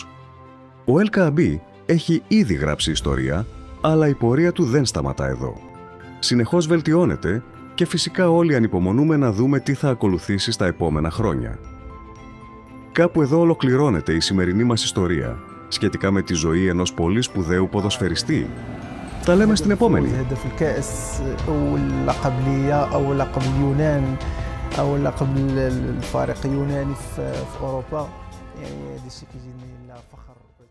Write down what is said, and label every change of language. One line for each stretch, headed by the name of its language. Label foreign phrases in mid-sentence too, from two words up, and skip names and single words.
Greek: Ο Ελ Κααμπή έχει ήδη γράψει ιστορία, αλλά η πορεία του δεν σταματά εδώ. Συνεχώς βελτιώνεται και φυσικά όλοι ανυπομονούμε να δούμε τι θα ακολουθήσει στα επόμενα χρόνια. Κάπου εδώ ολοκληρώνεται η σημερινή μας ιστορία σχετικά με τη ζωή ενός πολύ σπουδαίου ποδοσφαιριστή. Τα λέμε στην επόμενη.
Arabic: أو لقب الفريق اليوناني في أوروبا يعني هذا الشيء كيجيني فخر.